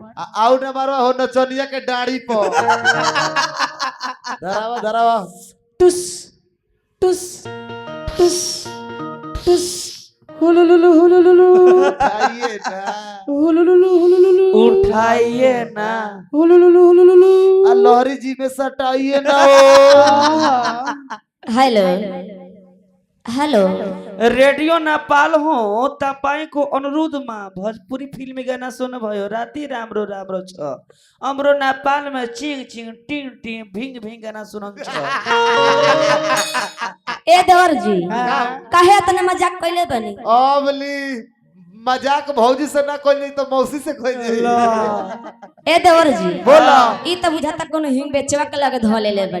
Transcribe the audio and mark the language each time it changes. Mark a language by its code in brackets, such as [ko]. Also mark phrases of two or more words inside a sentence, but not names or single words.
[bho] आउ नंबर हो नचनिया के डाड़ी पर धरावा धरावा टुस टुस टुस टुस हुलुलुलु हुलुलुलु उठाइए ना हुलुलुलु हुलुलुलु उठाइए ना हुलुलुलु हुलुलुलु लहरी जी में सटाइए ना। [en] हेलो हेलो [ne] रेडियो नेपाल हो तपाई को अनुरोध मा भोजपुरी फिल्मी गाना सुन भयो राती राम्रो राम्रो छ हाम्रो नेपाल में चिङ चिङ टिङ टिङ भिङ भिङ गाना सुनन छ। [bho] ए देवर जी काहे इतना मजाक कइले बनी अबली मजाक भौजी से ना कोई नहीं तो मौसी से कोई नहीं। ए देवर जी बोला ई त बुझाता कोनो हिंग बेचवा के लगे ध ले बट